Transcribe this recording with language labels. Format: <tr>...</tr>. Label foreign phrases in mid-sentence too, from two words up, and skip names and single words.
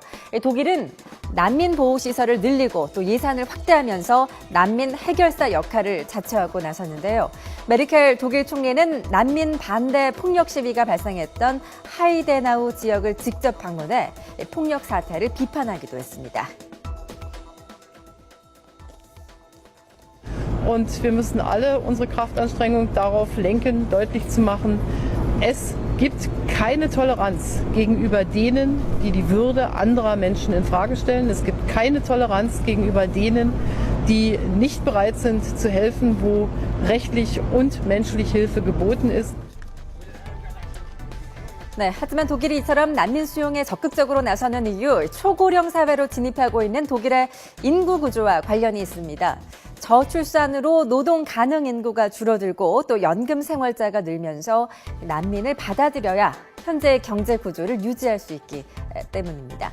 <ko>독일은 난민 보호시설을 늘리고 또 예산을 확대하면서 난민 해결사 역할을 자처하고 나섰는데요. 메르켈 독일 총리는 난민 반대 폭력 시위가 발생했던 하이데나우 지역을 직접 방문해 폭력 사태를 비판하기도 했습니다.</ko> <de>Und wir müssen alle unsere Kraftanstrengung darauf lenken, deutlich zu machen, es gibt keine Toleranz gegenüber denen, die die Würde anderer Menschen in Frage stellen. Es gibt keine Toleranz gegenüber denen, die nicht bereit sind zu helfen, wo rechtlich und menschlich Hilfe geboten ist.</de> <ko>네, 하지만 독일이 이처럼 난민 수용에 적극적으로 나서는 이유, 초고령 사회로 진입하고 있는 독일의 인구 구조와 관련이 있습니다. 저출산으로 노동 가능 인구가 줄어들고 또 연금 생활자가 늘면서 난민을 받아들여야 현재의 경제 구조를 유지할 수 있기 때문입니다.</ko>